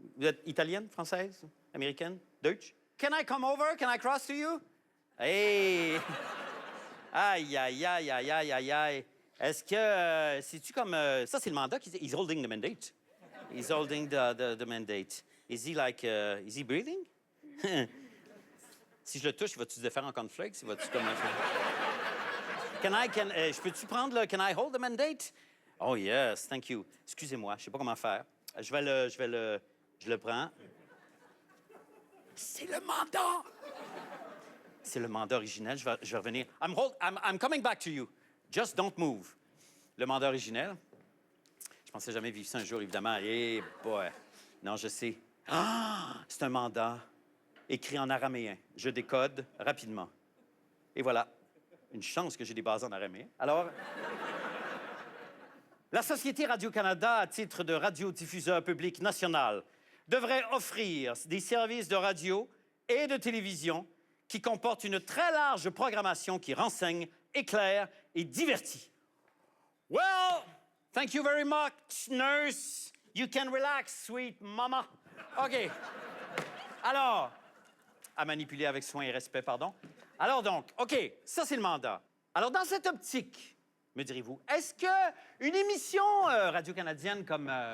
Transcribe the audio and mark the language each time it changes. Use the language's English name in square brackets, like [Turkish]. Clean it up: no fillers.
[French] Vous êtes italienne, française, américaine, [English] Deutsch? Can I come over? Can I cross to you? Hey! Aïe, aïe, aïe, aïe, aïe, aïe, aïe. [French] Est-ce que... c'est-tu comme... ça, c'est le mandat qui... [English] He's holding the mandate. He's holding the mandate. Is he like... is he breathing? [French] Si je le touche, il va-tu se défaire en cornflakes? Il va-tu comme... je peux-tu prendre le... [English] Can I hold the mandate? Oh, yes, thank you. [French] Excusez-moi, je sais pas comment faire. Je le prends. C'est le mandat! C'est le mandat originel. Je vais revenir. [English] I'm coming back to you. Just don't move. [French] Le mandat originel. Je pensais jamais vivre ça un jour, évidemment. Eh, boy. Non, je sais. Ah! C'est un mandat écrit en araméen. Je décode rapidement. Et voilà. Une chance que j'ai des bases en araméen. Alors... La Société Radio-Canada, à titre de radiodiffuseur public national, devrait offrir des services de radio et de télévision qui comportent une très large programmation qui renseigne, éclaire et divertit. [English] Well, thank you very much, nurse. You can relax, sweet mama. OK. [French] Alors, à manipuler avec soin et respect, pardon. Alors donc, OK, ça c'est le mandat. Alors dans cette optique, me direz-vous, est-ce qu'une émission radio-canadienne comme...